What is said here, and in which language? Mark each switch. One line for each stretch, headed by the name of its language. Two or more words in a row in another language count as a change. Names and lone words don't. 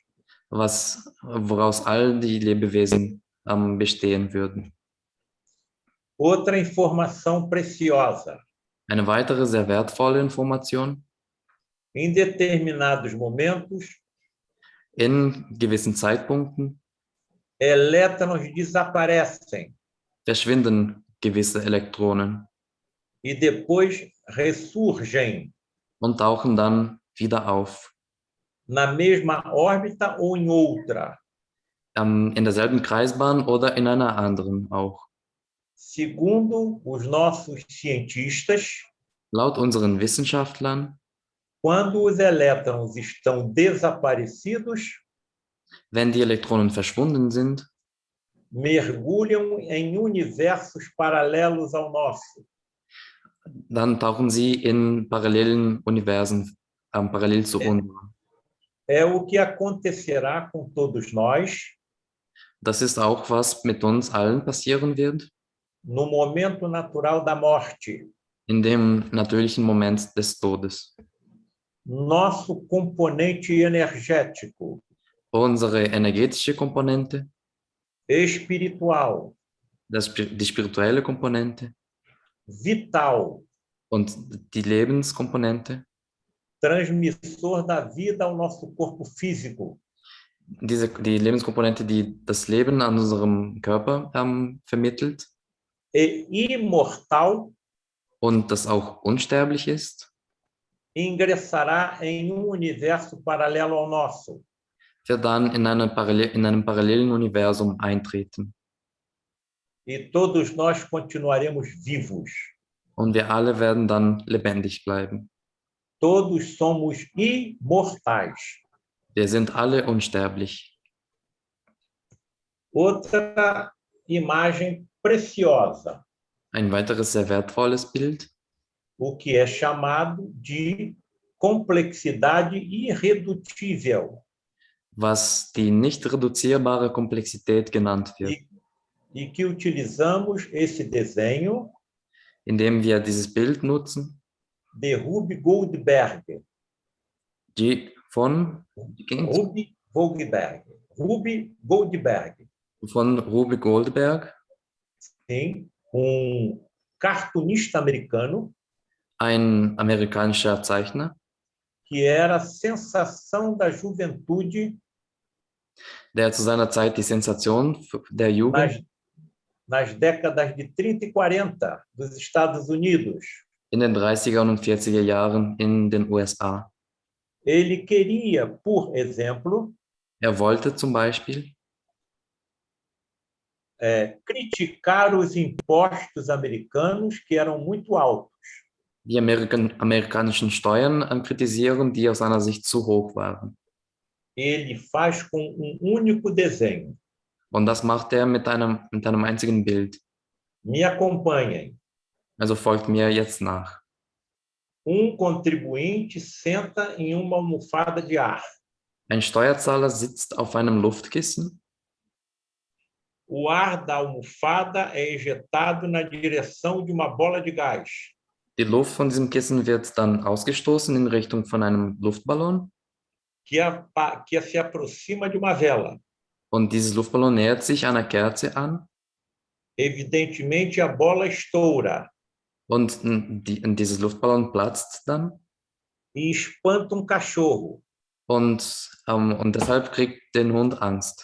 German: woraus all die Lebewesen bestehen würden.
Portuguese: Outra informação preciosa.
German: Eine weitere sehr wertvolle Information:
Portuguese: Em determinados momentos,
German: in gewissen Zeitpunkten
Portuguese: elétrons desaparecem
German: verschwinden gewisse Elektronen
Portuguese: e depois ressurgem
German: und tauchen dann wieder auf,
Portuguese: na mesma órbita ou em outra,
German: in derselben Kreisbahn oder in einer anderen auch.
Portuguese: segundo os nossos cientistas.
German: Laut unseren Wissenschaftlern,
Portuguese: Quando os elétrons estão desaparecidos,
German: wenn die Elektronen verschwunden sind,
Portuguese: mergulham em universos paralelos ao nosso.
German: dann tauchen sie in parallelen Universen parallel zu unserem.
Portuguese: É o que acontecerá com todos nós
German: Das ist auch, was mit uns allen passieren wird,
Portuguese: no momento natural da morte.
German: in dem natürlichen Moment des Todes.
Portuguese: Nosso componente energético,
German: Unsere energetische Komponente,
Portuguese: espiritual,
German: die spirituelle Komponente
Portuguese: vital,
German: und die Lebenskomponente,
Portuguese: transmissor da vida ao nosso corpo físico,
German: die Lebenskomponente, die das Leben an unserem Körper vermittelt
Portuguese: e imortal,
German: und das auch unsterblich ist,
Portuguese: ingressará em universo paralelo ao nosso.
German: wird dann in einem parallelen Universum eintreten.
Portuguese: E todos nós continuaremos vivos.
German: Und wir alle werden dann lebendig bleiben.
Portuguese: Todos somos imortais.
German: Wir sind alle unsterblich.
Portuguese: Outra imagem preciosa,
German: Ein weiteres sehr wertvolles Bild,
Portuguese: o que é chamado de complexidade irredutível.
German: was die nicht reduzierbare Komplexität genannt wird,
Portuguese: E que utilizamos esse desenho
German: indem wir dieses Bild nutzen,
Portuguese: de Ruby Goldberg.
German: von Ruby Goldberg. Ruby Goldberg,
Portuguese: Sim, cartunista americano
German: ein amerikanischer Zeichner,
Portuguese: que era a sensação da juventude
German: der zu seiner Zeit die Sensation der Jugend
Portuguese: nas décadas de 30 e 40 dos Estados Unidos.
German: in den 30er und 40er Jahren in den USA.
Portuguese: Ele queria, por exemplo,
German: Wollte zum Beispiel
Portuguese: criticar os impostos americanos que eram muito altos.
German: die amerikanischen Steuern kritisieren, die aus seiner Sicht zu hoch waren.
Portuguese: Ele faz com único desenho.
German: Und das macht er mit einem einzigen Bild.
Portuguese: Me acompanhem.
German: Also folgt mir jetzt nach.
Portuguese: Contribuinte senta em uma almofada de ar.
German: Ein Steuerzahler sitzt auf einem Luftkissen.
Portuguese: O ar da almofada é ejetado na direção de uma bola de gás.
German: Die Luft von diesem Kissen wird dann ausgestoßen in Richtung von einem Luftballon.
Portuguese: Que se aproxima de uma vela.
German: Und dieses Luftballon nähert sich einer Kerze an.
Portuguese: Evidentemente, a bola estoura.
German: Und dieses Luftballon platzt dann.
Portuguese: E espanta cachorro.
German: Und deshalb kriegt der Hund Angst.